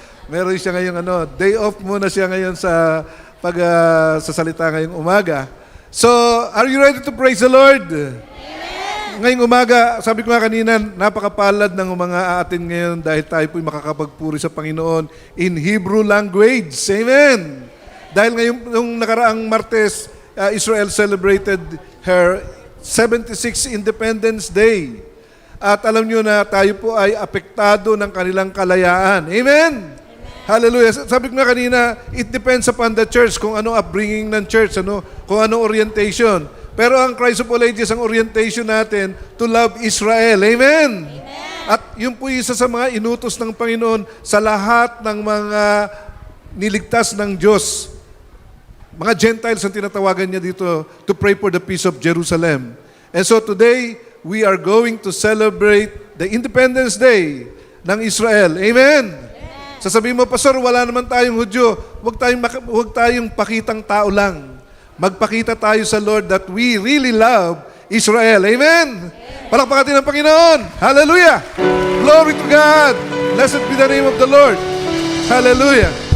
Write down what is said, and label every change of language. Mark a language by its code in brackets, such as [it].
[tl] Meron siya ngayon, day off muna siya ngayon sa sa salita ngayong umaga. [en] So, are you ready to praise the Lord? [tl] Ngayong umaga, sabi ko nga kanina, napakapalad ng mga atin ngayon dahil tayo po'y makakapagpuri sa Panginoon [en] in Hebrew language. [tl] Amen! Dahil ngayong nung nakaraang Martes, [en] Israel celebrated her 76th Independence Day. [tl] At alam nyo na tayo po ay apektado ng kanilang kalayaan. Amen! Hallelujah. Sabi ko nga kanina, [en] it depends upon the church [tl] kung ano upbringing ng church, kung ano orientation. Pero ang Christ of all ages, ang orientation natin, [en] to love Israel. [tl] Amen? At yun po isa sa mga inutos ng Panginoon sa lahat ng mga niligtas ng Diyos. Mga Gentiles ang tinatawagan niya dito [en] to pray for the peace of Jerusalem. And so today, we are going to celebrate the Independence Day ng Israel. [tl] Amen? Sasabihin mo, Pastor, wala naman tayong Hudyo. Huwag tayong pakitang tao lang. Magpakita tayo sa Lord [en] that we really love Israel. [tl] Amen? Palakpakan natin ang Panginoon. [en] Hallelujah! Glory to God! Blessed be the name of the Lord. Hallelujah!